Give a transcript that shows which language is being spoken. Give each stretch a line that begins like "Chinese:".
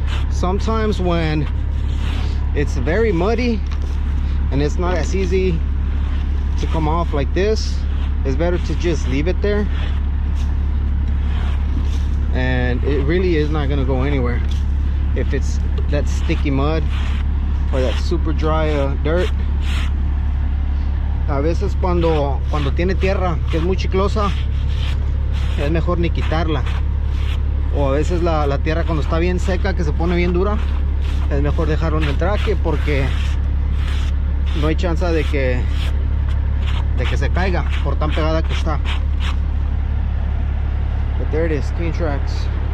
English: Sometimes when it's very muddy and it's not as easy to come off like this, it's better to just leave it there, and it really is not going to go anywhere. If it's that sticky mud or that super dry dirt,
Spanish: a veces cuando tiene tierra que es muy chiclosa, es mejor ni quitarla. O a veces la tierra cuando está bien seca, que se pone bien dura, es mejor dejarlo en el traque porque no hay chance de que se caiga por tan pegada que está.
English: But there it is, clean tracks.